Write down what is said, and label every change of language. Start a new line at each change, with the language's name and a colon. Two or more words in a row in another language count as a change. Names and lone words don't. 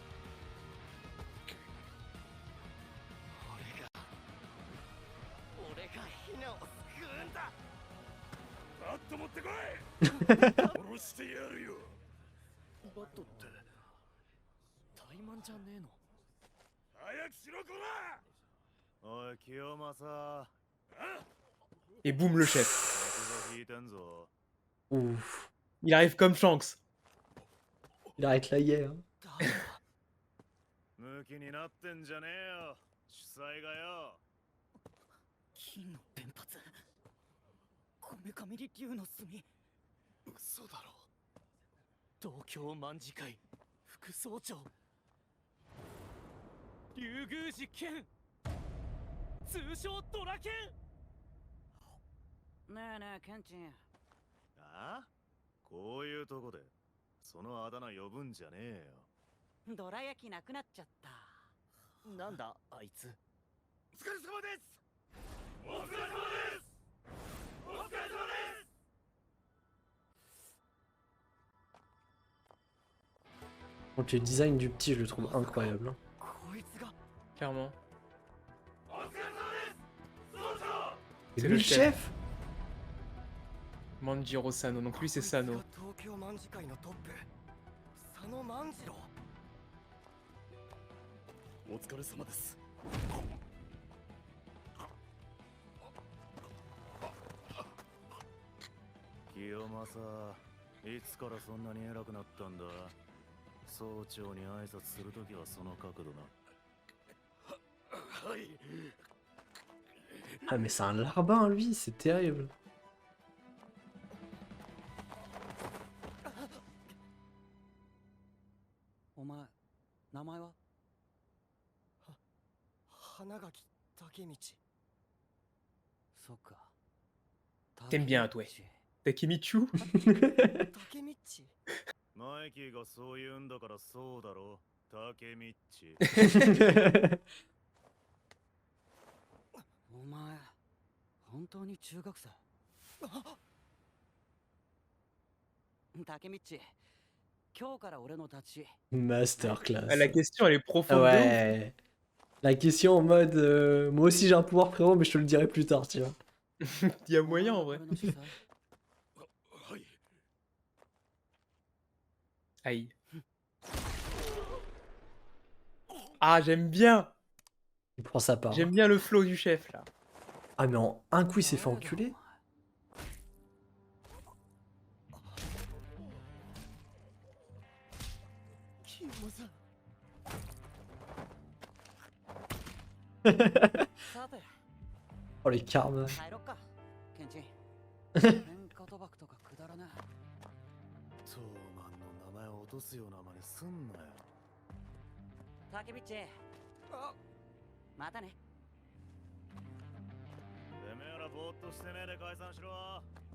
Japanese: 俺がヒナを救うんだ。バット持ってこい。殺してやるよ。バットって怠慢じゃねえの。早くしろこら。おい清正。
French: Et boum, le chef.
Japanese: 引いてんぞ。
French: Ouf. Il arrive comme Shanks. Il arrête la guerre.
Japanese: ムキになってんじゃねえよ。主催がよ。金の弁髪。こめかみり竜の墨。嘘だろ。東京卍会副総長。竜宮寺剣。通称ドラケン。ねえねえケンチン、ああ、こういうとこでそのあだ名呼ぶんじゃねえよ。どら焼きなくなっちゃった。なんだあいつ。お疲れ様です。お疲れ様です。お疲れ様です。
French: Donc le design du petit, je le trouve incroyable. Hein.
Japanese: こいつが
French: Clairement.
Japanese: お疲れ様です総長。
French: C'est C'est lui le le chef. chef. Manjiro Sano, donc lui c'est Sano.
Japanese: 東京卍会のトップ佐野万次郎。お疲れ様です。清正、いつからそんなに偉くなったんだ。総長に挨拶するときはその角度な。はい。
French: Ah mais c'est un larbin lui, c'est terrible.
Japanese: お前名前は？花垣武道。そっか。
French: T'aimes bien, toi. Takemichu.
Japanese: 武道。マイキーがそう言うんだからそうだろ。タケミッチ。お前本当に中学生？タケミッチ、今日から俺の立ち。
French: Masterclass. Ah, la question elle est profonde. de ouf. Ouais. La question en mode moi aussi j'ai un pouvoir frérot mais je te le dirai plus tard tu vois. Il y a moyen en vrai.
Japanese: 俺の主催？はい。
French: Aïe. Ah, j'aime bien. Il prend sa part. J'aime bien le flow du chef là. Ah mais en un coup il s'est fait enculer.
Japanese: キモさん。さて
French: Oh les karmas.
Japanese: 帰ろっかケンチン。喧嘩賭博とかくだらねえ。トーマンの名前を落とすような真似すんなよ。タケミッチ、あ、またね。てめえらぼーっとしてねえで解散しろ。